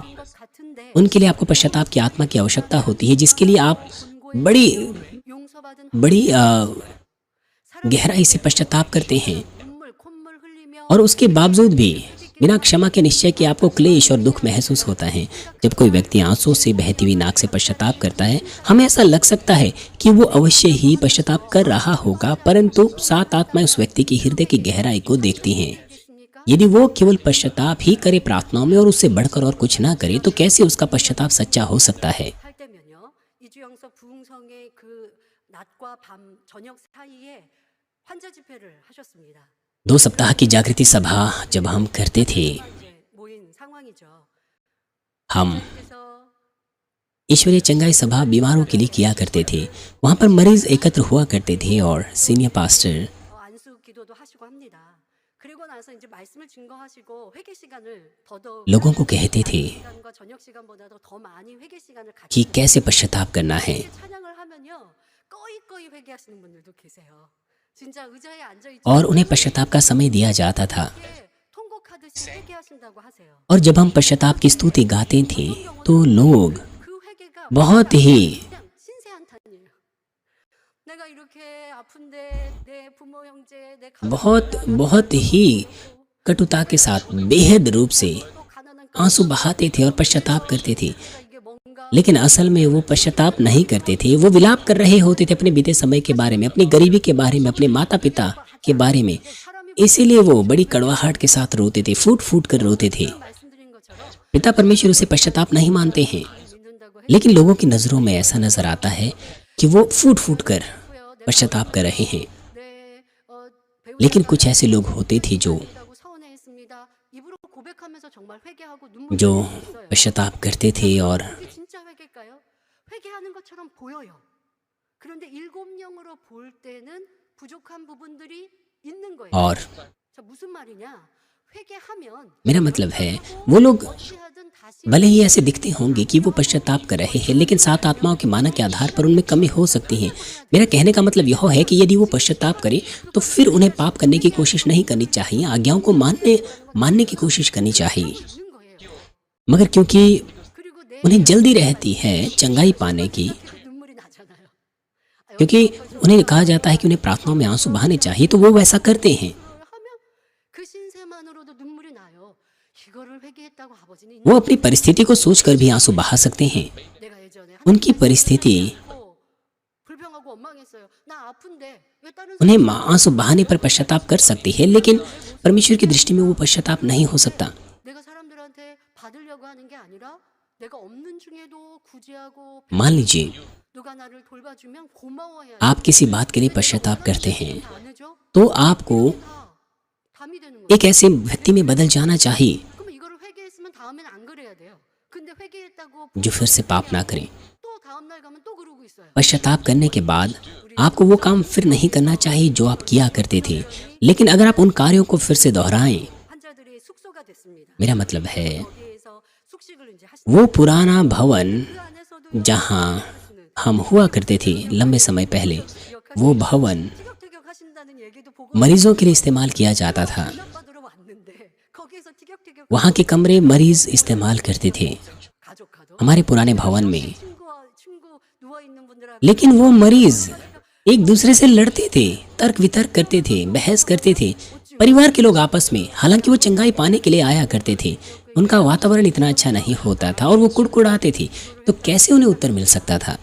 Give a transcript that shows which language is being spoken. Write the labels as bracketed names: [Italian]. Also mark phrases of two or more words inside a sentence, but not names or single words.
[Korean] 것 같은데 [Hindi] उनके लिए आपको पश्चाताप की आत्मा की आवश्यकता होती है, जिसके लिए आप बड़ी [Korean] 용서받은 [Hindi] गहराई से पश्चाताप करते हैं [Korean] 눈물 콧물 흘리며 [Hindi] और उसके बावजूद भी बिना क्षमा के निश्चय के आपको क्लेश और दुख महसूस होता है। जब कोई व्यक्ति आंसू से बहती हुई नाक से पश्चाताप करता है, हमें ऐसा लग सकता है कि वो अवश्य ही पश्चाताप कर रहा होगा, परंतु 7 आत्माएं उस व्यक्ति के हृदय की गहराई को देखती हैं। [Korean] 있습니까? [Hindi] यदि वो केवल पश्चाताप ही करे प्रार्थनाओं में और उससे बढ़कर और कुछ ना करे, तो कैसे उसका पश्चाताप सच्चा हो सकता है। [Korean] 할 때면요. 이주영석 부흥성의 그 낮과 밤 저녁 사이에 환자 집회를 하셨습니다. [Hindi] 2 सप्ताह की जागृति सभा जब हम करते थे, [Korean] 이제 모인 상황이죠. [Hindi] हम [Korean] 그래서 [Hindi] ईश्वरीय चंगाई सभा बीमारों के लिए किया करते थे। वहाँ पर मरीज एकत्र हुआ करते थे और [English] senior pastor [Korean] 안수 기도도 하시고 합니다. 그리고 나서 이제 말씀을 증거하시고 회개 시간을 더더욱 [Hindi] लोगों को कहते थे [Korean] 시간과 저녁 시간보다도 더 많이 회개 시간을 [Hindi] कि [Korean] 갖고 [Hindi] कैसे पश्चाताप करना है, [Korean] 찬양을 하면요. 꺼이꺼이 회개하시는 분들도 계세요. 진짜 의자에 앉아 있지 [Hindi] और उन्हें पश्चाताप का समय दिया जाता था। [Korean] 통곡하듯이 회개하신다고 하세요. [Hindi] और जब हम पश्चाताप की स्तुति गाते थे तो लोग [Korean] 그 회개가 [Hindi] बहुत ही [Korean] 그냥 신세한탄이에요. 내가 이렇게 아픈데 내 부모 형제 내 [Hindi] बहुत ही कटुता के साथ बेहद रूप से [Korean] 또 가난한 [Hindi] आंसू बहाते थे और पश्चाताप करते थे, [Korean] 이게 뭔가 [Hindi] लेकिन असल में वो पश्चाताप नहीं करते थे। वो विलाप कर रहे होते थे अपने बीते समय के बारे में, अपनी गरीबी के बारे में, अपने माता पिता के बारे में। इसीलिए वो बड़ी कड़वाहट के साथ रोते थे, फूट फूट कर रोते थे। [Korean] 말씀드린 것처럼 [Hindi] पिता परमेश्वर उसे पश्चाताप नहीं मानते हैं, [Korean] 믿는다고 [Hindi] लेकिन लोगों की नज़रों में ऐसा नजर आता है कि वो फूट फूट कर पश्चाताप कर रहे हैं। [Korean] 내 [Hindi] लेकिन कुछ ऐसे लोग होते थे जो [Korean] 배우다고 서운해했습니다. 입으로 고백하면서 정말 회개하고 눈물 [Hindi] जो [Korean] 흘리고 있어요. [Hindi] पश्चाताप करते थे और [Korean] 이게 진짜 회개일까요? 회개하는 것처럼 보여요. 그런데 일곱 영으로 볼 때는 부족한 부분들이 있는 거예요. [Hindi] और [Korean] 자, 무슨 말이냐? 회개하면 [Hindi] मेरा मतलब है वो लोग [Korean] 어찌하든 다시 [Hindi] भले ही ऐसे दिखते होंगे कि वो पश्चाताप कर रहे हैं, लेकिन 7 आत्माओं के मानक के आधार पर उनमें कमी हो सकती है। मेरा कहने का मतलब यह है कि यदि वो पश्चाताप करें तो फिर उन्हें पाप करने की कोशिश नहीं करनी चाहिए, आज्ञाओं को मानने की कोशिश करनी चाहिए। [Korean] 있는 거예요. [Hindi] मगर क्योंकि [Korean] 그리고 내 [Hindi] उन्हें जल्दी रहती है चंगाई पाने की, [Korean] 눈물이 나잖아요. [Hindi] क्योंकि उन्हें कहा जाता है कि उन्हें प्रार्थनाओं में आंसू बहाने चाहिए, तो वो वैसा करते हैं। [Korean] 하면 그 신세만으로도 눈물이 나요. 이거를 회개했다고 아버지는 [Hindi] वो अपनी परिस्थिति को सोचकर भी आंसू बहा सकते हैं। [Korean] 내가 예전에 [Hindi] उनकी परिस्थिति [Korean] 불평하고 원망했어요. 나 아픈데 왜 다른 [Hindi] उन्हें आंसू बहाने पर पश्चाताप कर सकती है, लेकिन परमेश्वर की दृष्टि में वो पश्चाताप नहीं हो सकता। [Korean] 내가 사람들한테 받으려고 하는 게 아니라 내가 없는 중에도 구제하고 [Hindi] मान लीजिए [Korean] 누가 나를 돌봐주면 고마워해야 [Hindi] आप किसी बात के लिए पश्चाताप करते हैं, [Korean] 안 해줘? [Hindi] तो आपको [Korean] 다 담이 되는 거예요. [Hindi] एक ऐसे व्यक्ति में बदल जाना चाहिए [Korean] 그럼 이거를 회개했으면 다음엔 안 그래야 돼요. 근데 회개했다고 [Hindi] जो फिर से पाप ना करे। [Korean] 또 다음 날 가면 또 그러고 있어요. [Hindi] पश्चाताप करने के बाद आपको वो काम फिर नहीं करना चाहिए जो आप किया करते थे, लेकिन अगर आप उन कार्यों को फिर से दोहराएं, [Korean] 환자들의 숙소가 됐습니다. [Hindi] मेरा मतलब है [Korean] 거기에서 숙식을 이제 하시 [Hindi] वो पुराना भवन [Korean] 그 안에서도 [Hindi] जहाँ हम हुआ करते थे लंबे समय पहले, वो भवन [Korean] 티격태격 하신다는 [Hindi] मरीजों के लिए इस्तेमाल किया जाता था। [Korean] 받으러 왔는데 거기에서 티격태격 [Hindi] वहाँ के कमरे मरीज इस्तेमाल करते थे [Korean] 가족하도 [Hindi] हमारे पुराने भवन में। [Korean] 친구 누워 있는 분들하고 [Hindi] लेकिन वो मरीज एक दूसरे से लड़ते थे, तर्क वितर्क करते थे, बहस करते थे, परिवार के लोग आपस में। हालांकि वो चंगाई पाने के लिए आया करते थे, उनका वातावरण इतना अच्छा नहीं होता था और वो कुड़कुड़ाते थे, तो कैसे उन्हें उत्तर मिल सकता था?